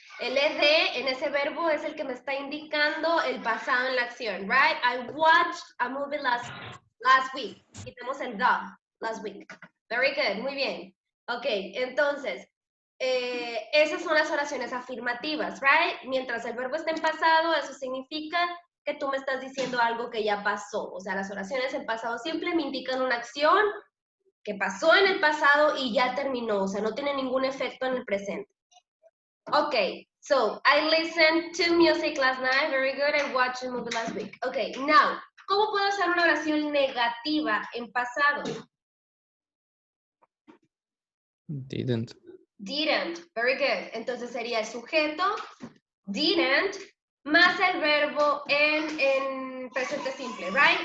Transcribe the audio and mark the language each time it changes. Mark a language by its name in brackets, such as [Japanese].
[Spanish] El ed en ese verbo es el que me está indicando el pasado en la acción, right? [English] I watched a movie last week. [Spanish] Quitamos el [English] the, last week. Very good, [Spanish] muy bien. Ok, entonces, esas son las oraciones afirmativas, right? Mientras el verbo está en pasado, eso significa que tú me estás diciendo algo que ya pasó. O sea, las oraciones en pasado simple me indican una acción que pasó en el pasado y ya terminó, o sea, no tiene ningún efecto en el presente. [English] Okay, so I listened to music last night, very good, I watched a movie last week. [Spanish] Okay, now, ¿cómo puedo hacer una oración negativa en pasado? [English] Didn't. Didn't, very good. [Spanish] Entonces sería el sujeto, didn't, más el verbo en presente simple, right?